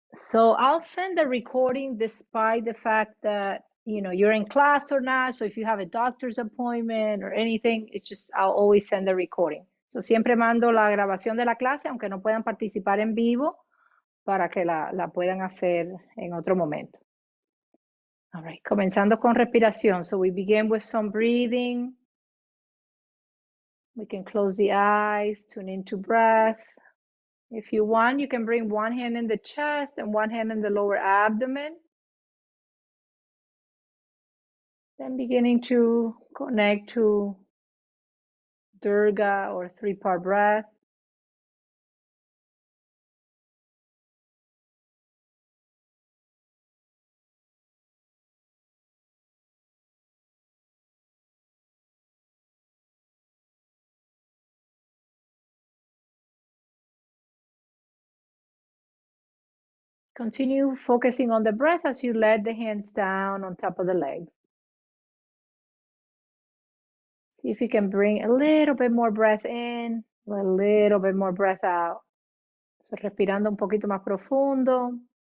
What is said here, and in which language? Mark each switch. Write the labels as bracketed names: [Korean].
[English] So I'll send the recording despite the fact that, you're in class or not. So if you have a doctor's appointment or anything, it's just, I'll always send the recording. [Spanish] So siempre mando la grabación de la clase, aunque no puedan participar en vivo, para que la puedan hacer en otro momento. [English] All right, [Spanish] comenzando con respiración. [English] So we begin with some breathing. We can close the eyes, tune into breath. If you want, you can bring one hand in the chest and one hand in the lower abdomen. Then beginning to connect to Durga or three-part breath. Continue focusing on the breath as you let the hands down on top of the legs. See if you can bring a little bit more breath in, a little bit more breath out. [Spanish] So respirando un poquito más profundo.